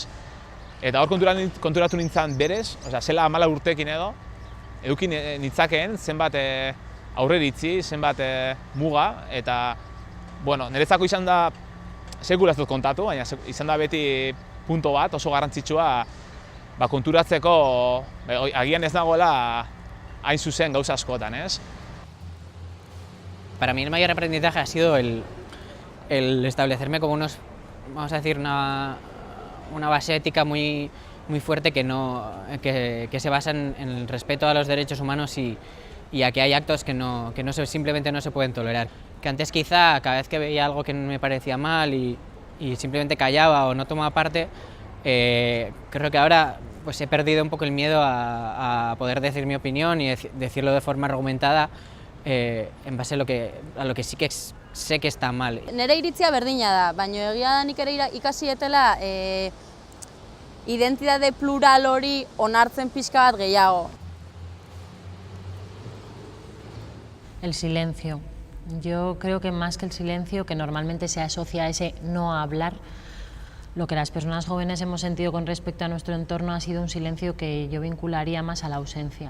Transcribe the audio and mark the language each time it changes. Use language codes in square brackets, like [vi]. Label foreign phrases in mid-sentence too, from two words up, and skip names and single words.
[eu] Eta hor konturatu nintzen berez, zela 14 urtekin edo, edukin nitzakeen zenbat aurreritzi, zenbat muga, eta niretzako izan da, sekula ez dut kontatu, baina izan da beti punto bat oso garrantzitsua konturatzeko, agian ez nagoela hain zuzen gauza askotan, ez? [es] Para mí el mayor aprendizaje ha sido el establecerme como unos vamos a decir, una base ética muy fuerte que se basa en el respeto a los derechos humanos y a que hay actos que simplemente no se pueden tolerar. Que antes quizá cada vez que veía algo que me parecía mal y simplemente callaba o no tomaba parte, creo que ahora pues he perdido un poco el miedo a poder decir mi opinión y decirlo de forma argumentada en base a lo que sí que sé que está mal. [eu] Nere iritzia berdina da, baina egia da nik ere ikasi etela identitate plural hori onartzen pixka bat gehiago. [es] El silencio. Yo creo que más que el silencio, que normalmente se asocia a ese no hablar, lo que las personas jóvenes hemos sentido con respecto a nuestro entorno ha sido un silencio que yo vincularía más a la ausencia.